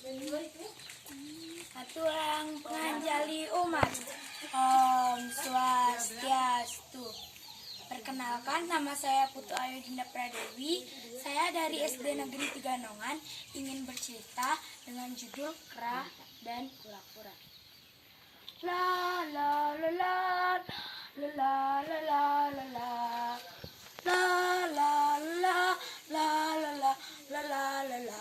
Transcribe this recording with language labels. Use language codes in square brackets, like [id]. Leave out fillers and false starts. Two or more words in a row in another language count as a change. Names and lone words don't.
[id] Aturan penganjali umat. Om Swastiastu. Perkenalkan, nama saya Putu Ayu Dinda Pradewi. Saya dari SD Negeri 3 Nongan ingin bercerita dengan judul Kera dan Kura-kura. La la la la la la la la la la la la la la la la la la la.